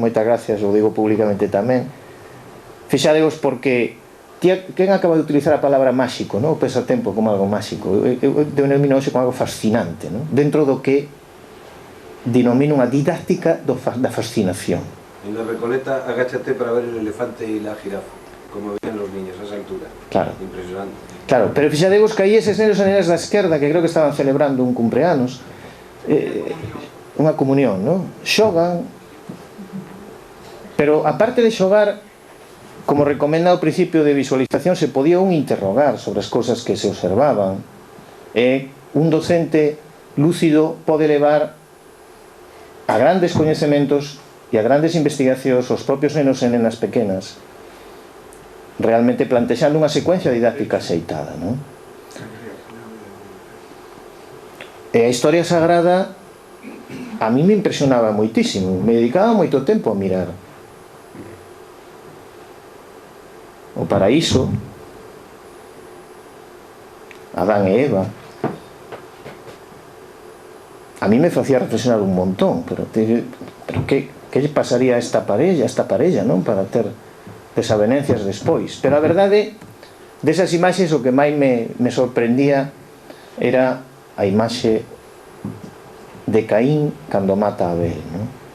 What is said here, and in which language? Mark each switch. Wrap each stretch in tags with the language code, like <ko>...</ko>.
<gl>Moitas gracias, o digo públicamente tamén. Fixadevos porque quen acaba de utilizar a palabra máxico, non? O pasatempo como algo máxico. Eu denomino hoxe como algo fascinante, non? Dentro do que denomino unha didáctica da fascinación.</gl> <es>En la Recoleta, agáchate para ver el elefante y la jirafa, como veían los niños a esa altura.</es> <gl>Claro. Impresionante. Claro, pero fixadevos que aí eses nenos e nenas da esquerda, que creo que estaban celebrando un cumpleanos, unha comunión, non? Xogan, pero aparte de xogar, como recomenda o principio de visualización, se podía un interrogar sobre as cousas que se observaban. Un docente lúcido pode levar a grandes coñecementos e a grandes investigacións os propios nenos e nenas pequenas, realmente plantexando unha secuencia didáctica aceitada, non? E a historia sagrada a mí me impresionaba moitísimo, me dedicaba moito tempo a mirar o paraíso, Adán e Eva. A mí me facía reflexionar un montón, pero que lle pasaría a esta parella, non? Para ter desavenencias despois. Pero a verdade, desas imaxes o que máis me sorprendía era a imaxe de Caín cando mata a Abel, non?</gl>